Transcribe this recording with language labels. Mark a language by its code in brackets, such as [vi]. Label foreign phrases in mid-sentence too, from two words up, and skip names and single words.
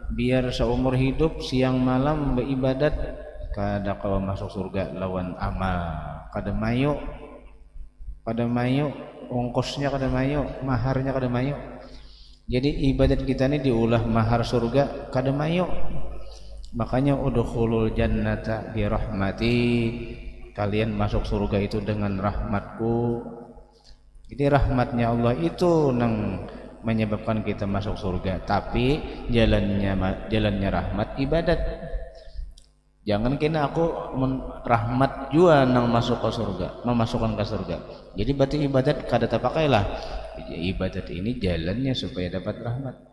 [bjn] Biar seumur hidup siang malam beribadat kada kau masuk surga lawan amal. Kada mayu ongkosnya kada mayu, maharnya kada mayu. Jadi ibadat kita ini diulah mahar surga kada mayu. [ar] Makanya udkhulul jannata bi rahmati, [id] kalian masuk surga itu dengan rahmatku. [bjn] Jadi rahmatnya Allah itu nang menyebabkan kita masuk surga, tapi jalannya rahmat ibadat. Jangan kena aku rahmat jua nang masuk ke surga, memasukkan ke surga. Jadi berarti ibadat kada terpakailah. Ibadat ini jalannya supaya dapat rahmat.